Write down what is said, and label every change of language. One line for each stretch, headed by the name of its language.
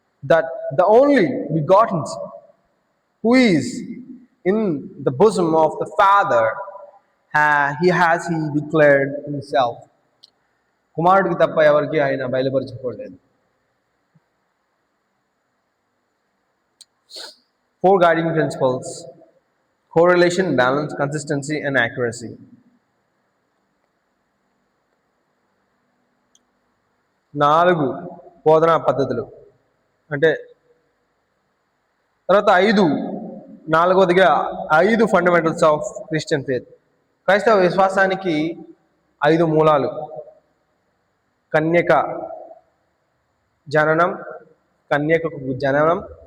English: that the only begotten who is in the bosom of the Father, he declared himself.
Telugu: కుమారుడికి తప్ప ఎవరికి ఆయన బయలుపరచుకోలేదు.
English: 4 guiding principles: correlation, balance, consistency, and accuracy.
Telugu: 4 బోధనా పద్ధతులు అంటే తర్వాత 4వదిగా
English: 5 fundamentals of Christian faith.
Telugu: క్రైస్తవ విశ్వాసానికి 5 మూలాలు: కన్యక జననం, కన్యకకు జననం.